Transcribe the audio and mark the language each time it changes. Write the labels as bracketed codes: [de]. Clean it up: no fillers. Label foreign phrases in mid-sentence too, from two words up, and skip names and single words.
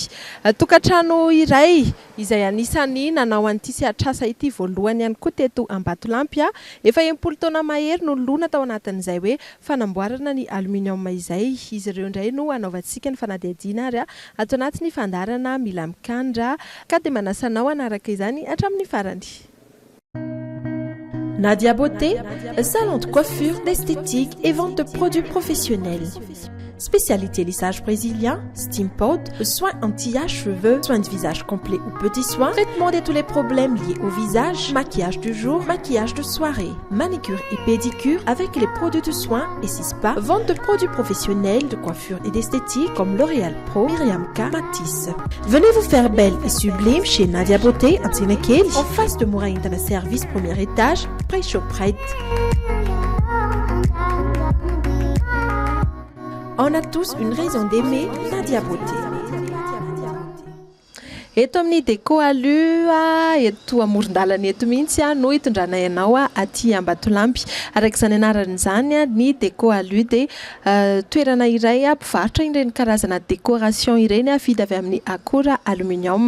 [mg] Tokantrano iray izay anisany nanao an'ity sehatrasa ity voalohany ihany koa teto Ambatolampy efa 10 taona mahery no lona tao anatin'izay hoe fanamboarana ny aluminium izay. Izy ireo indray no anaovantsika ny fanadihadiana ary ato anatin'ny fandarana Mila Mikandra ka dia manasanao anaraka izany hatramin'ny farany. [fr] Nadia Beauté, salon de coiffure, d'esthétique et vente de produits professionnels. Spécialité lissage brésilien, steam pod, soins anti-âge, cheveux, soins de visage complet ou petits soins, traitement de tous les problèmes liés au visage, maquillage du jour, maquillage de soirée, manicure et pédicure avec les produits de soins et 6 spa, vente de produits professionnels de coiffure et d'esthétique comme L'Oréal Pro, Myriam K, Matisse. Venez vous faire belle et sublime chez Nadia Beauté à Tsinekeli, en face de Mouraï Internet Service, premier étage, près Shoprite. On a tous une raison d'aimer Nadia Beauté. [mg] Eto amin'ny déco alu eto amoron-dalana eto mihitsy no hitondrana ianao aty Ambatolampy. Araka izany anarany izany ny déco alu dia toerana iray mpivarotra ireny karazana décoration ireny vita avy amin'ny akora aluminium.